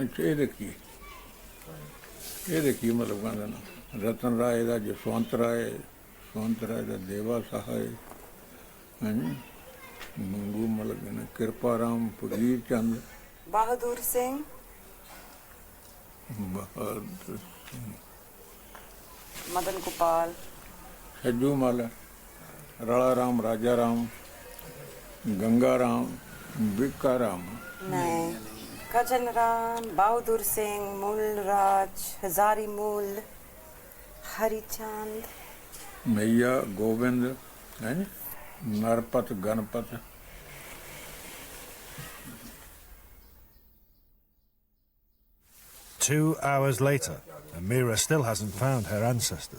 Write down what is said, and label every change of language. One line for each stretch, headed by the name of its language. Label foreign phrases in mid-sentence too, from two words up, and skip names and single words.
Hindi: ये देखिए मतलब गाना ना रतन राय दा जसवंत राय दा देवा सहाय हैं मंगू मतलब ना कृपा राम फकीर चंद Bahadur Singh. बहादुर Madan Gopal. सज्जू माला राणा राम राजा राम गंगा राम बिक्का राम
English: No.
Hindi: Kajan Ram, Bahadur Singh, Mulraj, Hazari Mul, Hari Chand. मैया गोविंद हैं नरपत गणपत
English: 2 hours later, and Meera still hasn't found her ancestors.